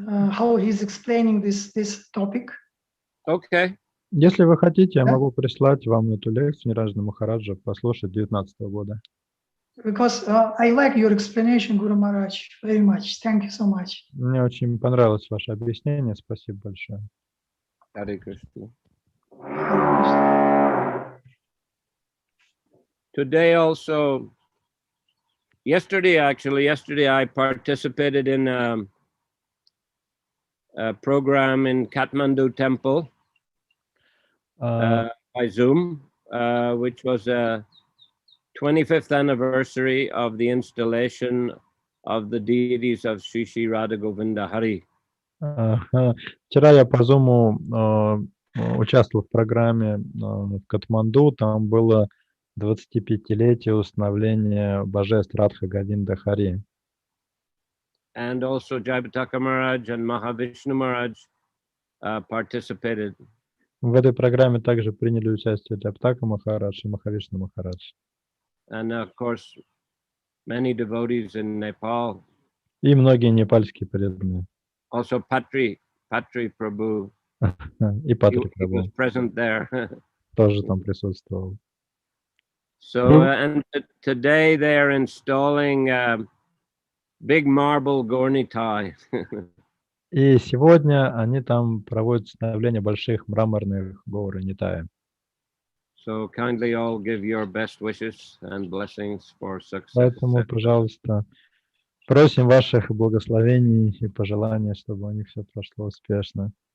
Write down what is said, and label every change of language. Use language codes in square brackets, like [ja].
[en] How he's explaining this topic. Okay. [ru] Если вы хотите, я могу прислать вам эту лекцию Нираджа Махараджа послушать 2019 года. [en] Because I like your explanation, Guru Maharaj, very much. Thank you so much. [ru] Мне очень понравилось ваше объяснение. Спасибо большое. Харе Кришна. [en] Today also, yesterday I participated in a program in Kathmandu temple by Zoom, which was a 25th anniversary of the installation of the deities of Shri Shri Radha Govinda Hari. [ru] Вчера я по Zoom участвовал в программе в Катманду. Там было 25-летие установления божеств Радха Говинда Хари. [en] And also Jayapataka Maharaj and Mahavishnu Maharaj participated. [ru] В этой программе также приняли участие Джайапатака Махарадж и Махавишну Махарадж. [en] And of course, many devotees in Nepal. [ru] И многие непальские преданные. [en] Also Patri Prabhu. [ru] И Патри [en] He was [ru] Прабху [en] present there. [ru] тоже там присутствовал. [en] So and today they are installing big marble Gornitai. [ru] И сегодня они там проводят установление больших мраморных гор Нитая. [en] So kindly all give your best wishes and blessings for success. [ru] Поэтому, пожалуйста, просим ваших благословений и пожеланий, чтобы у них все прошло успешно.